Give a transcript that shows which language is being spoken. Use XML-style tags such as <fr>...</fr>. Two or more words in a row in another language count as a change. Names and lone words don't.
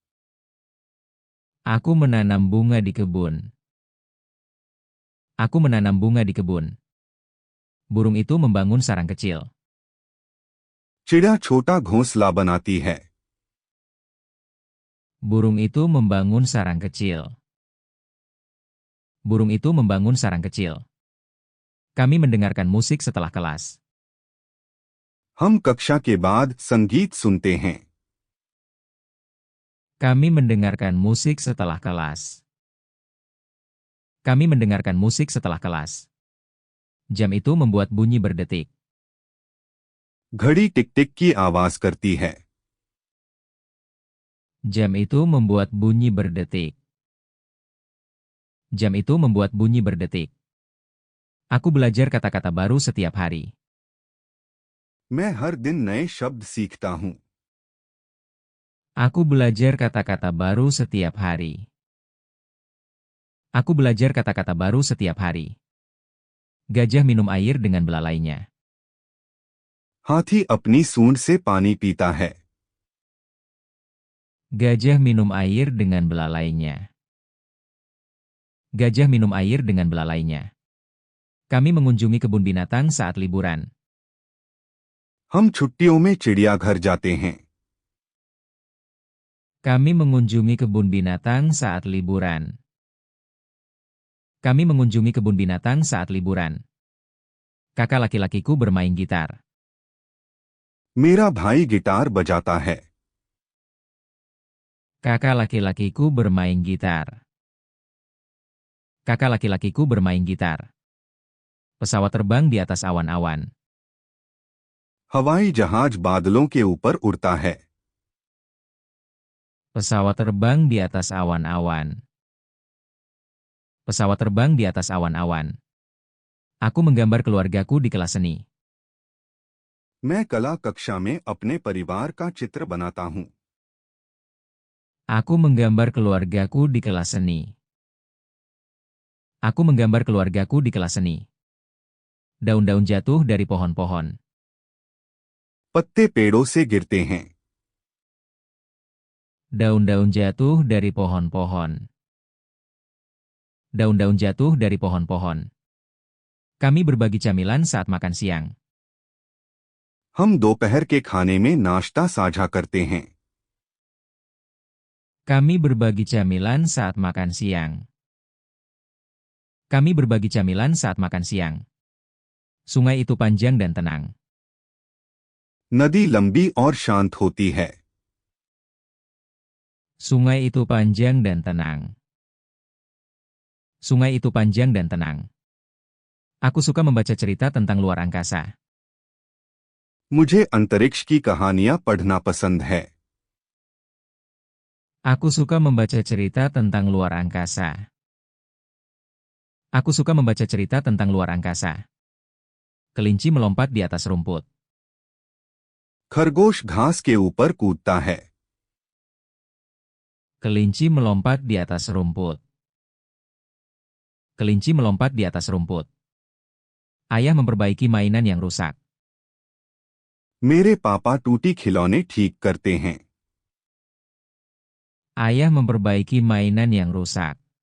<id>Aku menanam bunga di kebun. Aku menanam bunga di kebun. Burung itu membangun sarang kecil.</id> <hi>चिड़िया छोटा घोंसला बनाती है।</hi> <id>Burung itu membangun sarang kecil. Burung itu membangun sarang kecil. Kami mendengarkan musik setelah kelas.</id> <hi>हम कक्षा के बाद संगीत सुनते हैं।</hi> <id>Kami mendengarkan musik setelah kelas. Kami mendengarkan musik setelah kelas. Jam itu membuat bunyi berdetik.</id> <hi>घड़ी टिक टिक की आवाज करती है।</hi> <id>Jam itu membuat bunyi berdetik. Jam itu membuat bunyi berdetik. Aku belajar kata-kata baru setiap hari.</id> <hi>मैं हर दिन नए शब्द सीखता हूँ।</hi> <id>Aku belajar kata-kata baru setiap hari. Aku belajar kata-kata baru setiap hari. Gajah minum air dengan belalainya.</id> <hi>हाथी अपनी सूंड से पानी पीता है।</hi> <id>Gajah minum air dengan belalainya. Gajah minum air dengan belalainya. Kami mengunjungi kebun binatang saat liburan.</id> <hi>हम छुट्टियों में चिड़ियाघर जाते हैं।</hi> <id>Kami mengunjungi kebun binatang saat liburan. Kami mengunjungi kebun binatang saat liburan. Kakak laki-lakiku bermain gitar.</id> <hi>मेरा भाई गिटार बजाता है।</hi> <id>Kakak laki-lakiku bermain gitar. Kakak laki-lakiku bermain gitar. Pesawat terbang di atas awan-awan.</id> <hi>हवाई जहाज बादलों के ऊपर उड़ता है।</hi> <id>Pesawat terbang di atas awan-awan. Pesawat terbang di atas awan-awan. Aku menggambar keluargaku di kelas seni.</id> <hi>मैं कला कक्षा में अपने परिवार का चित्र बनाता हूँ।</hi> <id>Aku menggambar keluargaku di kelas seni. Aku menggambar keluargaku di kelas seni. Daun-daun jatuh dari pohon-pohon.</id> <hi>पत्ते पेड़ों से गिरते हैं।</hi> <id>Daun-daun jatuh dari pohon-pohon. Daun-daun jatuh dari pohon-pohon. Kami berbagi camilan saat makan siang.</id> <hi>हम दोपहर के खाने में नाश्ता साझा करते हैं।</hi> <id>Kami berbagi camilan saat makan siang. Kami berbagi camilan saat makan siang. Sungai itu panjang dan tenang.</id> <hi>नदी लंबी और शांत होती है।</hi> <id>Sungai itu panjang dan tenang. Sungai itu panjang dan tenang. Aku suka membaca cerita tentang luar angkasa.</id> <hi>मुझे अंतरिक्ष की कहानियां पढ़ना पसंद है।</hi> <id>Aku suka membaca cerita tentang luar angkasa. Aku suka membaca cerita tentang luar angkasa. Kelinci melompat di atas rumput.</id> <hi>खरगोश घास के ऊपर कूदता है।</hi> <id>Kelinci melompat di atas rumput. Kelinci melompat di atas rumput. Ayah memperbaiki mainan yang rusak.</id> <hi>मेरे पापा टूटी खिलौने ठीक करते हैं।</hi> <id>Ayah memperbaiki mainan yang rusak.</id>